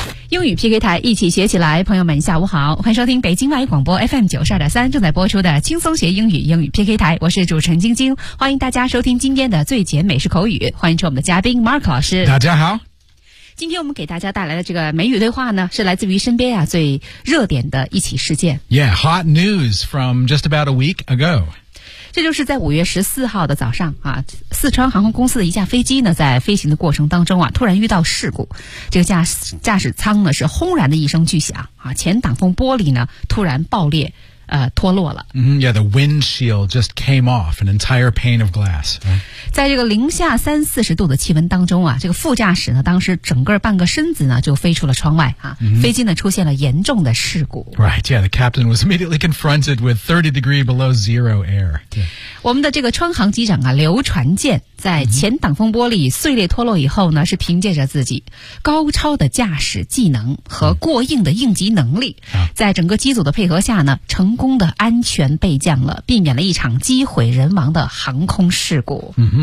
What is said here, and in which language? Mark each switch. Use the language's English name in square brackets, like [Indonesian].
[Chinese] 英语 PK 台，一起学起来。朋友们下午好，欢迎收听北京外语广播 FM 92.3正在播出的轻松学英语英语 PK 台，我是主持人晶晶，欢迎大家收听今天的最简美式口语，欢迎出我们的嘉宾 Mark 老师。大家好，今天我们给大家带来的这个美语对话呢，是来自于身边啊最热点的一起事件。 [English] Yeah, hot news from just about a week ago。 [Chinese] 这就是在5月14号的早上啊，四川航空公司的一架飞机呢，在飞行的过程当中啊，突然遇到事故。这个驾驶舱呢是轰然的一声巨响啊，前挡风玻璃呢突然爆裂，脱落了。 [English] Mm-hmm, yeah, the windshield just came off, an entire pane of glass.、 [Chinese] 在这个-30-40度的气温当中啊，这个副驾驶呢，当时整个半个身子呢就飞出了窗外啊， mm-hmm. 飞机呢出现了严重的事故。 [English] Right, yeah, the captain was immediately confronted with 30 degree below zero air.、Yeah. [Chinese] 我们的这个川航机长啊，刘传健在前挡风玻璃碎裂脱落以后呢，是凭借着自己高超的驾驶技能和过硬的应急能力、mm-hmm. 在整个机组的配合下呢，成功的安全备降了，避免了一场机毁人亡的航空事故。